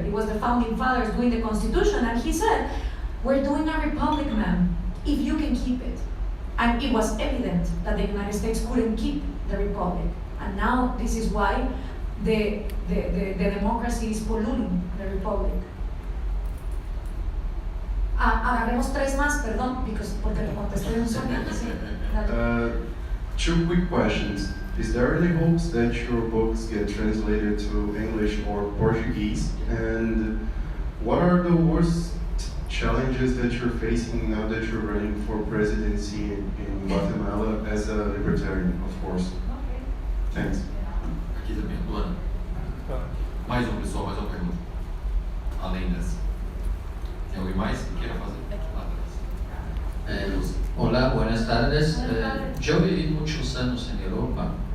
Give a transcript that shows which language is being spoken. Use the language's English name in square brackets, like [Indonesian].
[English] It was the founding fathers doing the Constitution, and he said, "We're doing a republic, ma'am, if you can keep it." And it was evident that the United States couldn't keep the republic. And now this is why the democracy is polluting the republic. [Spanish] Agarremos 3 más, perdón, porque le contesté un solo. Sí, dale. [English] 2 quick questions. Is there any hopes that your books get translated to English or Portuguese? And what are the worst challenges that you're facing now that you're running for presidency in Guatemala as a libertarian, of course? Okay. Thanks. [Portuguese] Aqui tá perguntando. Mais um, pessoal, mais uma pergunta. Além dessa. Tem alguém mais que queira fazer? Lá atrás. [Spanish] Hola, buenas tardes. Yo viví muchos años en Europa.